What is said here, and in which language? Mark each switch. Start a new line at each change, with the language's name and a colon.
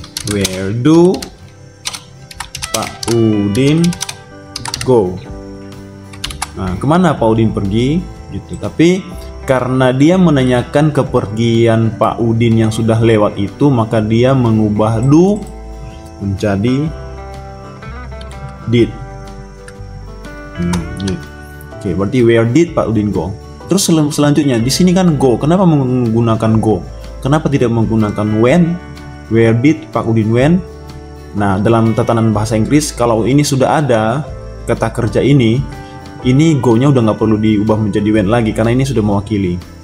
English: Where do Pak Udin go?
Indonesian: Nah, kemana Pak Udin pergi? Gitu. Tapi karena dia menanyakan kepergian Pak Udin yang sudah lewat itu, maka dia mengubah do menjadi did. Oke, berarti
English: where did Pak Udin go?
Indonesian: Terus selanjutnya di sini kan go. Kenapa menggunakan go? Kenapa tidak menggunakan when?
English: Where did Pak Udin went?
Indonesian: Nah, dalam tatanan bahasa Inggris, kalau ini sudah ada kata kerja ini go-nya udah nggak perlu diubah menjadi when lagi karena ini sudah mewakili.